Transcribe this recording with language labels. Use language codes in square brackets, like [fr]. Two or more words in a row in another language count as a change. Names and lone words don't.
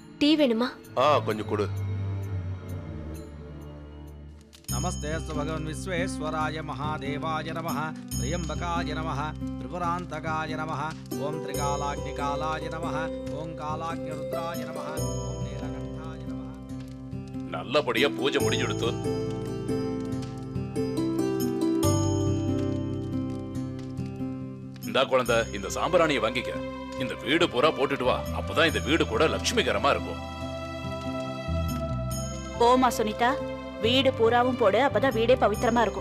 [ta] டீ வேணுமா? கொஞ்சம் கொடு. [sa] नमस्ते भगवन् विश्वेश्वराय महादेवाय नमः त्र्यंबकाय नमः त्रिपुरान्तकाय नमः ओम त्रिकालाग्निकालाय नमः ओम कालाग्निरुद्राय नमः ओम नीलकण्ठाय नमः. [ta] நல்லபடியா பூஜை முடிஞ்சுடுத்து. இந்த குழந்தை இந்த சாம்பிராணியை வாங்கிக்க. இந்த வீடு பூரா போட்டுட்டு வா. அப்பதான் இந்த வீடு கூட லட்சுமிகரமா இருக்கும். போமா சுனிதா, வீடு பூராவும் போடு, அப்பதான் வீடே பவித்திரமா இருக்கும்.